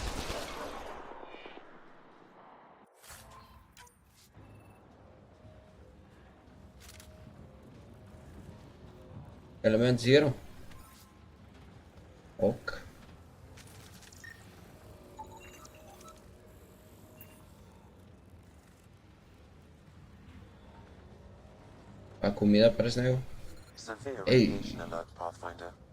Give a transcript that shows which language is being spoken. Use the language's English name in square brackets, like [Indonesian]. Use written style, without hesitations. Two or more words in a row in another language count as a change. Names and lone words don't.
[Bulgarian] Елемент Zero. Ок. Ако мина през него. [English] Severe Ей! radiation alert, Pathfinder.